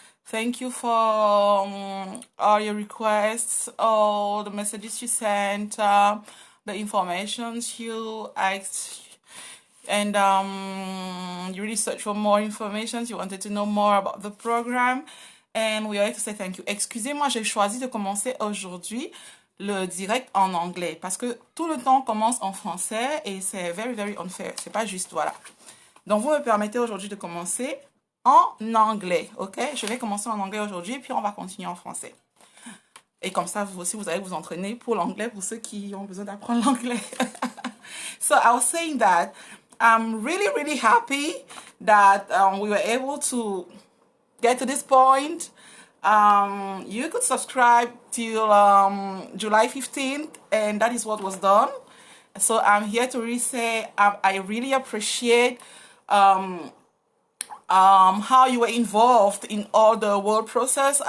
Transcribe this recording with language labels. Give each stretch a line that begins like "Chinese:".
English: Thank you for all your requests, all the messages you sent, the information you asked, and you really searched for more information. You wanted to know more about the program, and we are here to say thank you.
French: Excusez-moi, j'ai choisi de commencer aujourd'hui le direct en anglais parce que tout le temps commence en français et c'est
English: very, very unfair.
French: C'est pas juste, voilà. Donc, vous me permettez aujourd'hui de commencer en anglais, ok? Je vais commencer en anglais aujourd'hui, puis on va continuer en français. Et comme ça, vous aussi, vous allez vous entraîner pour l'anglais, pour ceux qui ont besoin d'apprendre l'anglais.
English: So, I was saying that I'm really, really happy that we were able to get to this point. You could subscribe till July 15th, and that is what was done. So, I'm here to really say I really appreciate how you were involved in all the work process.